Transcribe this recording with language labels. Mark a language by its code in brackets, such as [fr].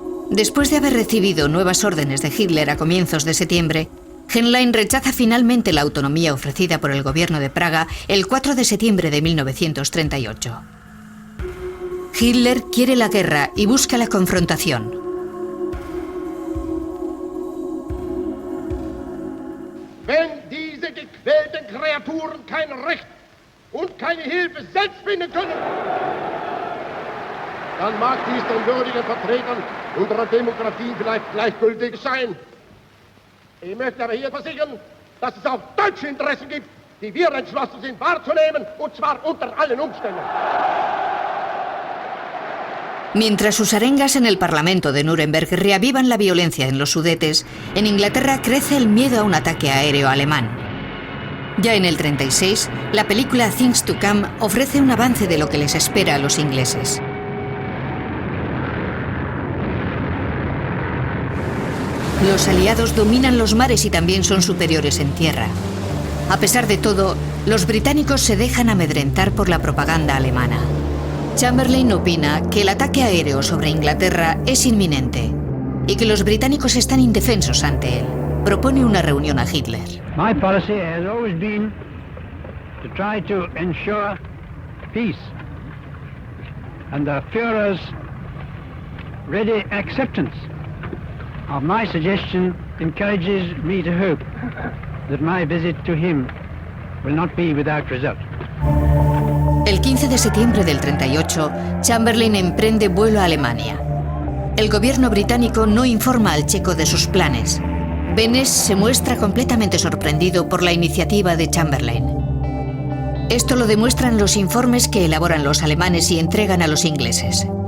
[es] Después de haber recibido nuevas órdenes de Hitler a comienzos de septiembre, Heinlein rechaza finalmente la autonomía ofrecida por el gobierno de Praga el 4 de septiembre de 1938. Hitler quiere la guerra y busca la confrontación. [de] Wenn diese gequälten Kreaturen kein Recht und keine Hilfe selbst finden können, dann mag dies den würdigen Vertretern unserer Demokratie vielleicht gleichgültig sein. Ich möchte aber hier versichern, dass es auch deutsche Interessen gibt, die wir entschlossen sind wahrzunehmen, und zwar unter allen Umständen. [es] Mientras sus arengas en el Parlamento de Nuremberg reavivan la violencia en los Sudetes, en Inglaterra crece el miedo a un ataque aéreo alemán. Ya en el 36, la película Things to Come ofrece un avance de lo que les espera a los ingleses. Los aliados dominan los mares y también son superiores en tierra. A pesar de todo, los británicos se dejan amedrentar por la propaganda alemana. Chamberlain opina que el ataque aéreo sobre Inglaterra es inminente y que los británicos están indefensos ante él. Propone una reunión a Hitler. [en] My policy has always been to try to ensure peace, and the Führer's ready acceptance of my suggestion encourages me to hope that my visit to him will not be without result. [es] El 15 de septiembre del 38, Chamberlain emprende vuelo a Alemania. El gobierno británico no informa al checo de sus planes. Benes se muestra completamente sorprendido por la iniciativa de Chamberlain. Esto lo demuestran los informes que elaboran los alemanes y entregan a los ingleses.